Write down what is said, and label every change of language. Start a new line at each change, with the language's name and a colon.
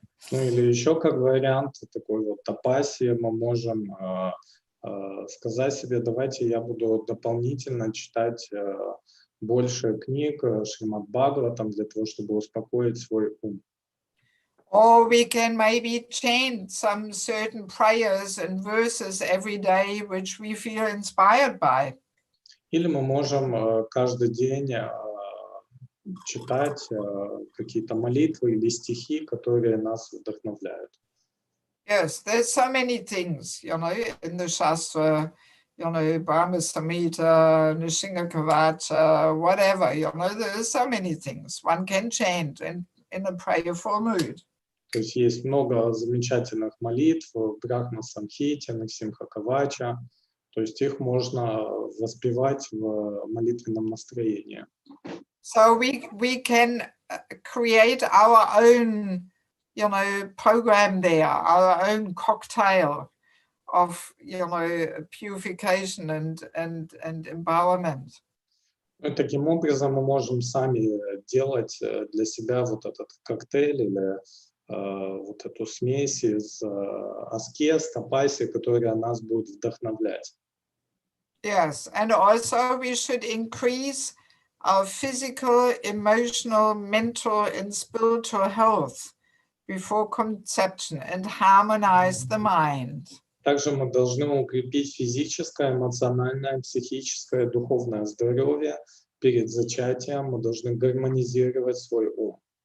Russian: Ну или еще как вариант такой вот тапаси мы можем сказать себе, давайте я буду дополнительно читать больше книг Шримад Бхагаватам для того, чтобы успокоить свой ум.
English: Or we can maybe chant some certain prayers and verses every day, which we feel inspired by.
Russian: Или мы можем каждый день читать какие-то молитвы или стихи, которые нас вдохновляют.
English: Yes, there's so many things, in the Shastra, Brahma Samhita, Nishinga Kavacha, whatever, there's so many things one can chant in a prayerful mood.
Russian: То есть есть много замечательных молитв в Брахма Самхите, Никсимха Кавача. То есть их можно воспевать в молитвенном настроении.
English: So we can create our own, program there, our own cocktail of, purification and empowerment.
Russian: И таким образом мы можем сами делать для себя вот этот коктейль или вот эту смесь из аскез, тапаси, которая нас будет вдохновлять.
English: Yes, and also we should increase our physical, emotional, mental, and spiritual health before conception and harmonize the mind.
Russian: Также мы должны укрепить физическое, эмоциональное, психическое, духовное здоровье перед зачатием. Мы должны гармонизировать свой ум.